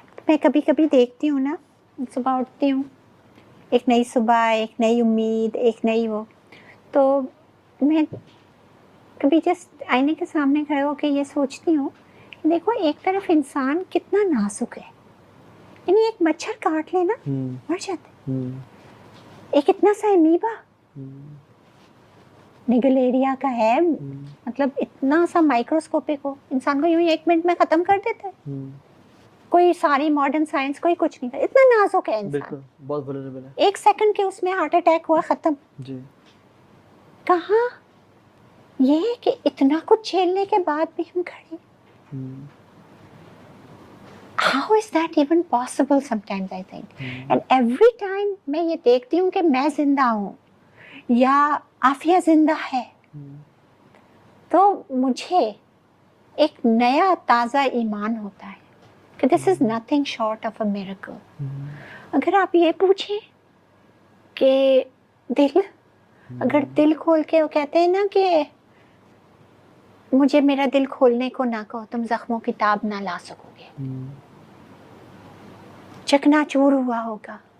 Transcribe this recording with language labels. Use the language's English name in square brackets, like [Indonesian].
[Urdu] میں کبھی کبھی دیکھتی ہوں نا، صبح اٹھتی ہوں، ایک نئی صبح، ایک نئی امید، ایک نئی وہ، تو میں کبھی جسٹ آئینے کے سامنے کھڑے ہو کے یہ سوچتی ہوں کہ دیکھو ایک طرف انسان کتنا نازک ہے، یعنی ایک مچھر کاٹ لے نا مر جاتے، ایک اتنا سا امیبا نیگلیریا کا ہے، مطلب اتنا سا مائکروسکوپک ہو، انسان کو یوں ہی 1 منٹ میں ختم کر دیتا ہے. کوئی ساری ماڈرن سائنس کوئی کچھ نہیں تھا، اتنا نازک ہے انسان، بہت vulnerable ہے. 1 سیکنڈ کے اس میں ہارٹ اٹیک ہوا، ختم. جی. کہاں یہ ہے کہ اتنا کچھ جھیلنے کے بعد بھی ہم کھڑے. [English] How is that even possible sometimes I think. And every time [Urdu] میں یہ دیکھتی ہوں کہ میں زندہ ہوں یا عافیہ زندہ ہے، تو مجھے ایک نیا تازہ ایمان ہوتا ہے کہ [English] this is nothing short of a miracle. [Urdu] اگر آپ یہ پوچھیں کہ اگر دل کھول کے، وہ کہتے ہیں نا کہ مجھے میرا دل کھولنے کو نہ کہو، تم زخموں کی تاب نہ لا سکو گے، چکنا چور ہوا ہوگا.